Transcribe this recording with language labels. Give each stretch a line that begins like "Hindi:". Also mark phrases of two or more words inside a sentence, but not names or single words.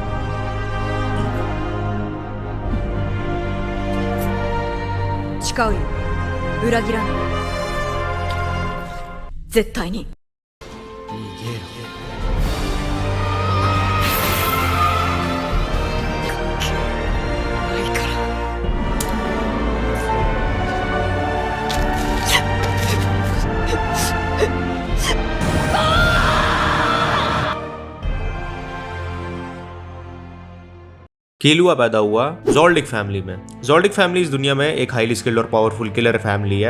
Japanese: 誓うよ、裏切らない、絶対に。逃げろ。ないから。
Hindi: किलुआ पैदा हुआ ज़ोल्डिक फैमिली में। ज़ोल्डिक फैमिली इस दुनिया में एक
English: highly skilled
Hindi: और
English: powerful killer family
Hindi: है।